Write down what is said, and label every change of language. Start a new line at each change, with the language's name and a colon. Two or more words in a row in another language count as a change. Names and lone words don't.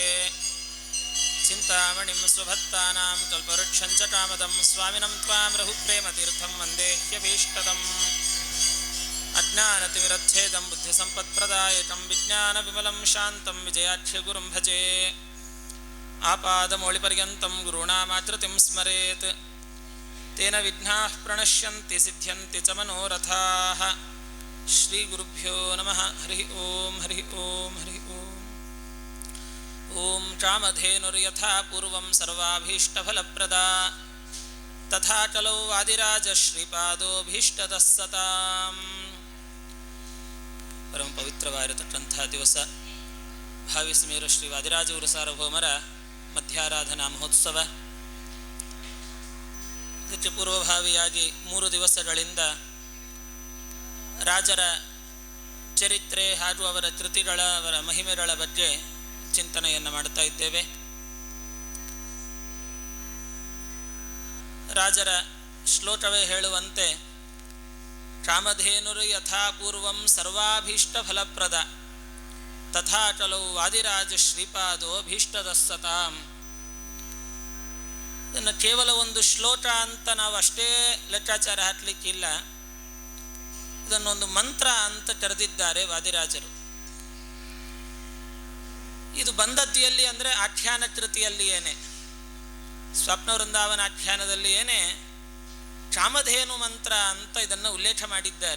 Sanskrit: ಚಿಂತಾಮಣಿಂ ಸ್ವಭಕ್ತಾನಾಂ ಕಲ್ಪವೃಕ್ಷಂ ಚ ಕಾಮದಂ ಸ್ವಾಮಿನಂ ತ್ವಾಂ ರಘುಪ್ರೇಮತೀರ್ಥಂ ವಂದೇ ಹ್ಯಭೀಷ್ಟದಂ. ಅಜ್ಞಾನತಿಮಿರಚ್ಛೇದಂ ಬುದ್ಧಿಸಂಪತ್ಪ್ರದಾಯಕಂ ವಿಜ್ಞಾನವಿಮಲಂ ಶಾಂತಂ ವಿಜಯಾಖ್ಯಗುರುಂ ಭಜೆ. ಆಪಾದಮೌಳಿಪರ್ಯಂತಂ ಗುರುಣಾಮಾಕೃತಿಂ ಸ್ಮರೇತ್. ತೇನ ವಿಘ್ನಾಃ ಪ್ರಣಶ್ಯಂತಿ ಸಿದ್ಧ್ಯಂತಿ ಚ ಮನೋರಥಾಃ. ಶ್ರೀ ಗುರುಭ್ಯೋ ನಮಃ. ಹರಿ ಓಂ ಹರಿ ಓಂ ಹರಿ ಓಂ. ಓಂ ಕಾಮಧೇನುರ್ಯಥಾ ಪೂರ್ವಂ ಸರ್ವಾಭೀಷ್ಟಫಲಪ್ರದಾ ತಥಾ ಕಲೌ ವಾದಿರಾಜ ಶ್ರೀಪಾದೋಭೀಷ್ಟದಃ ಸತಾಂ.
Kannada: ಪರಮ ಪವಿತ್ರವಾಗಿರತಕ್ಕಂಥ ದಿವಸ ಭಾವಿ ಸಮೀರ ಶ್ರೀ ವಾದಿರಾಜಗುರು ಸಾರ್ವಭೌಮರ ಮಧ್ಯಾರಾಧನಾ ಮಹೋತ್ಸವ. ಇದಕ್ಕೆ ಪೂರ್ವಭಾವಿಯಾಗಿ 3 ದಿವಸಗಳಿಂದ ರಾಜರ ಚರಿತ್ರೆ ಹಾಗೂ ಅವರ ಕೃತಿಗಳ ಅವರ ಮಹಿಮೆಗಳ ಬಗ್ಗೆ ಚಿಂತನೆಯನ್ನು ಮಾಡ್ತಾ ಇದ್ದೇವೆ. ರಾಜರ ಶ್ಲೋಕವೇ ಹೇಳುವಂತೆ
Sanskrit: ಕಾಮಧೇನುರು ಯಥಾ ಪೂರ್ವಂ ಸರ್ವಾಭೀಷ್ಟ ಫಲಪ್ರದ ತಥಾ ಕಲೌ ವಾದಿರಾಜ ಶ್ರೀಪಾದೋ ಭೀಷ್ಟದಃ ಸತಾಂ.
Kannada: ಇದನ್ನು ಕೇವಲ ಒಂದು ಶ್ಲೋಕ ಅಂತ ನಾವು ಅಷ್ಟೇ ಲೆಕ್ಕಾಚಾರ ಹಾಕಲಿಕ್ಕಿಲ್ಲ. ಇದನ್ನೊಂದು ಮಂತ್ರ ಅಂತ ಕರೆದಿದ್ದಾರೆ ವಾದಿರಾಜರು. ಇದು ಬಂದದ್ದಿಯಲ್ಲಿ ಅಂದರೆ ಆಖ್ಯಾನ ಕೃತಿಯಲ್ಲಿ ಏನೇ, ಸ್ವಪ್ನ ವೃಂದಾವನ ಆಖ್ಯಾನದಲ್ಲಿ ಏನೇ ಕಾಮಧೇನು ಮಂತ್ರ ಅಂತ ಇದನ್ನು ಉಲ್ಲೇಖ ಮಾಡಿದ್ದಾರೆ.